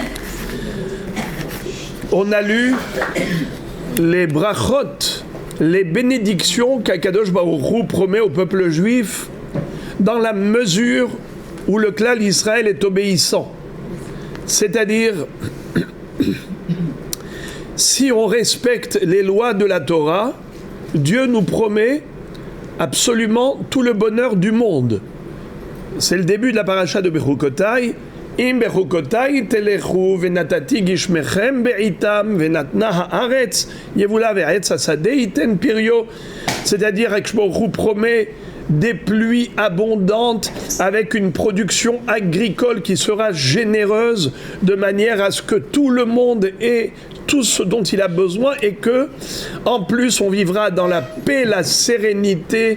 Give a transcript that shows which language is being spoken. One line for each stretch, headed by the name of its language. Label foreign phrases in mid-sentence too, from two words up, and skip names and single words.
French: On a lu les brachot, les bénédictions qu'
Hebrew: הקדוש ברוך הוא
French: promet au peuple juif dans la mesure où le clan d'Israël est obéissant. C'est-à-dire, si on respecte les lois de la Torah, Dieu nous promet absolument tout le bonheur du monde. C'est le début de la paracha de Bechukotai.
Hebrew: אם בחקתי תלכו ונתתי גשמיכם בעתם ונתנה הארץ יבולה ועץ השדה יתן פריו.
French: C'est-à-dire que
Hebrew: ברוך הוא
French: promet des pluies abondantes avec une production agricole qui sera généreuse de manière à ce que tout le monde ait tout ce dont il a besoin et que, en plus, on vivra dans la paix, la sérénité.